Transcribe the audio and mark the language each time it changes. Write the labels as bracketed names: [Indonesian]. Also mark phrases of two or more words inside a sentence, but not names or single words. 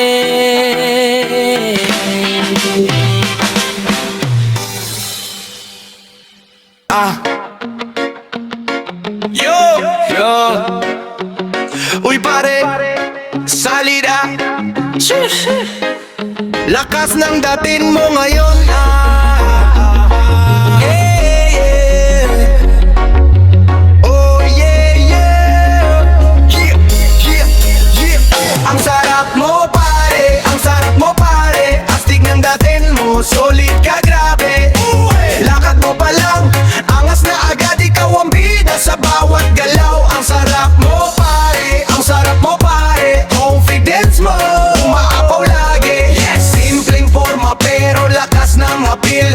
[Filipino] Yo! Yo, Uy pare, salida. Lakas ng dating mo ngayon. [English] Yeah, yeah. Oh yeah, yeah. Yeah, yeah, yeah. [Filipino] Ang sarap mo pare, ang sarap mo pare. Astig ng dating mo, solid ka grabe. Lakad mo pa lang, angas na agad. Ikaw ang bida sa bawat galaw. Ang sarap mo pare, ang sarap mo pare. Confidence mo, umaapaw lagi. Simpleng forma pero lakas ng appeal.